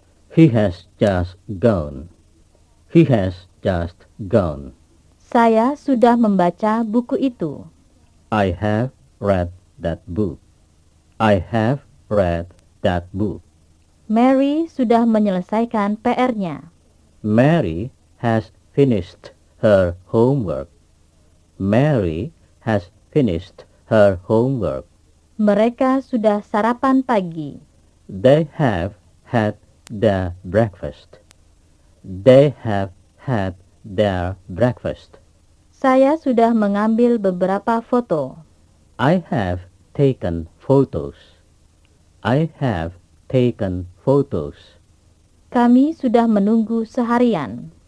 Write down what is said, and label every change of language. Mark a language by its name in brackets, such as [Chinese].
[English] He has just gone. He has just gone. [Indonesian] Saya sudah membaca buku itu. [English] I have read that book. I have read that book. [Indonesian] Mary sudah menyelesaikan PR-nya. [English] Mary has finished her homework. Mary has finished her homework. [Indonesian] Mereka sudah sarapan pagi. [English] They have had their breakfast. They have had their breakfast. [Indonesian] Saya sudah mengambil beberapa foto. [English] I have taken photos. I have taken photos. [Indonesian] Kami sudah menunggu seharian.